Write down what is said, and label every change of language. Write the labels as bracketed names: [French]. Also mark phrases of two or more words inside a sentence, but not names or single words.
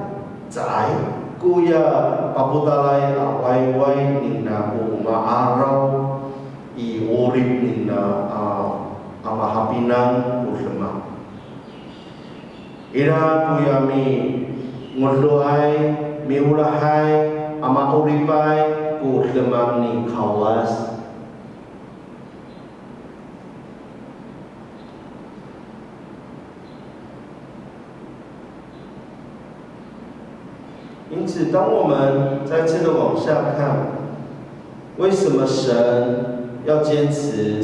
[Amis] Cai kuya paputalay wayway nina umaaraw I urip nina amahapinang ulama. Ira kuya mi nguluay mi ulahay amauripay ulama ni kawas. [Chinese] 因此，当我们再次的往下看，为什么神要坚持